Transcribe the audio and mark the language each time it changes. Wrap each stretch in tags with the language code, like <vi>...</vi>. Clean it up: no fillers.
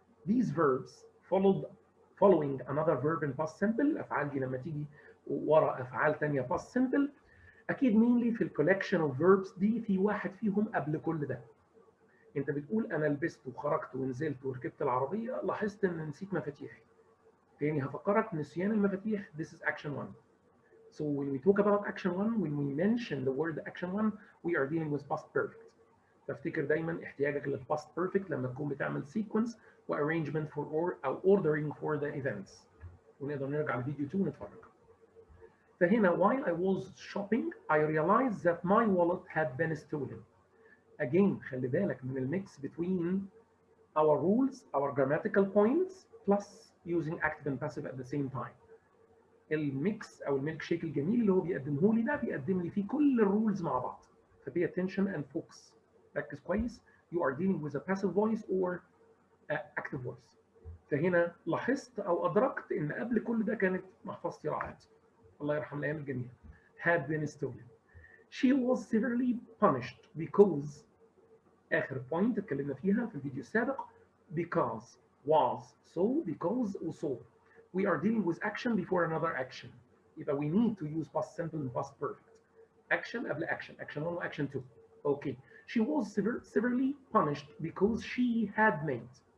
<en>These verbs following another verb in past simple.</en> <ar>الافعال دي لما تيجي ورا افعال ثانيه past simple اكيد</ar> <en>mainly</en> <ar>في الكولكشن اوف verbs دي في واحد فيهم قبل كل ده. انت بتقول انا لبست وخرجت ونزلت وركبت العربيه، لاحظت ان نسيت مفاتيحي. تاني هفكرك نسيان المفاتيح</ar> <en>this is action 1. So when we talk about action 1, when we mention the word action 1, we are dealing with past perfect.</en> <ar>فافتكر دايما احتياجك للpast perfect لما تكون بتعمل</ar> <en>sequence و arrangement for أو ordering for the events.</en> <ar>ونقدر نرجع لفيديو 2 ونتفرج.</ar> <en>فهنا while I was shopping, I realized that my wallet had been stolen. Again</en> <ar>خلي بالك من الميكس</ar> <en>between our rules, our grammatical points, plus using active and passive at the same time.</en> <ar>الميكس او الميلك شيك الجميل اللي هو بيقدمه لي ده بيقدم لي فيه كل الرولز مع بعض.</ar> <en>فpay attention and focus.</en> <ar>ركز كويس.</ar> <en>You are dealing with a passive voice or active voice.</en> <ar>فهنا لاحظت او ادركت ان قبل كل ده كانت محفظتي راحت. الله يرحم الايام الجميله.</ar> <en>Had been stolen. She was severely punished because</en> <ar>اخر بوينت اتكلمنا فيها في الفيديو السابق.</ar> <en>Because was so because و so. We are dealing with action before another action. يبقى we need to use past simple and past perfect. Action</en> <ar>قبل</ar> <en>action. Action 1 و action 2. Okay. She was severely punished because she had made.</en>